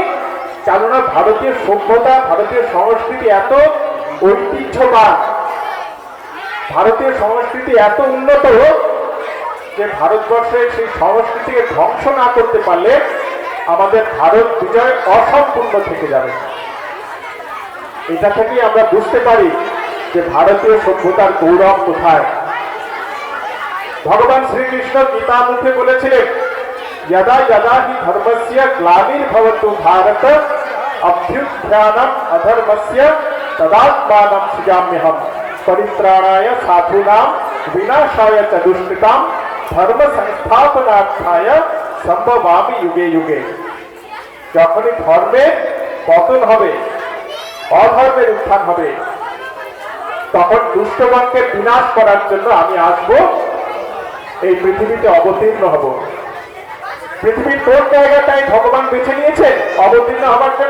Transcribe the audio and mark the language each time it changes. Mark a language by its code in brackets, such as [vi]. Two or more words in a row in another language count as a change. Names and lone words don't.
[bn] কেননা ভারতীয় সভ্যতা, ভারতীয় সংস্কৃতি এত ঐতিহ্যবান, ভারতীয় সংস্কৃতি এত উন্নত যে ভারতবর্ষের সেই সংস্কৃতিকে ধ্বংস না করতে পারলে আমাদের ভারত বিজয় অসম্পূর্ণ থেকে যাবে। এটা থেকেই আমরা বুঝতে পারি যে ভারতীয় সভ্যতার গৌরব কোথায়। ভগবান শ্রীকৃষ্ণ গীতা মুখে বলেছিলেন, [sa] यदा यदा हि धर्मस्य ग्लानिर्भवतु भारत अभ्युत्थानम् अधर्मस्य तदात्मानं सृजाम्यहम् परित्राणाय साधूनां विनाशाय च दुष्कृतां धर्म संस्थापनार्थाय संभवामि युगे युगे। [bn] যখনই ধর্মের পতন হবে, অধর্মের উত্থান হবে, তখন দুষ্টগণকে বিনাশ করার জন্য আমি আসব, এই পৃথিবীতে অবতীর্ণ হব। পৃথিবীর কোন জায়গাটাই ভগবান বেছে নিয়েছেন অবতীর্ণ হবার জন্য?